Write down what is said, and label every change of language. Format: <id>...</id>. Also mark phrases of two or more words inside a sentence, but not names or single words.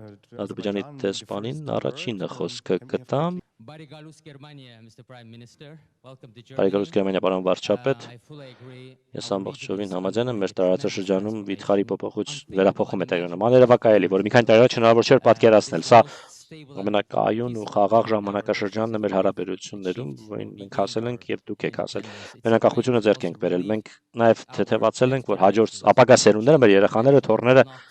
<hy>Ադրբեջանի դեսպանին առաջինը խոսքը կտամ։ Բարեկալուս Գերմանիա,</hy> <en>Mr. Prime Minister, welcome to Germany.</en> <hy>Բարեկալուս Գերմանիա, պարոն վարչապետ։</hy> <en>I fully agree.</en> <hy>Ես ամբողջովին համաձայն եմ, մեր տարածաշրջանում վիթխարի վերափոխում է տեղի ունենում։ Աներևակայելի, որը մի քանի տարի առաջ հնարավոր չէր պատկերացնել։ Սա ամենակայուն ու խաղաղ ժամանակաշրջանն է մեր հարաբերություններում, որին մենք հասել ենք եւ դուք եք հասել։ Մեր անկախությունը ձեռք ենք բերել։ Մենք նաեւ թեթևացել ենք, որ հաջորդ ապագա սերունդները, մեր երեխաները, թոռները</hy>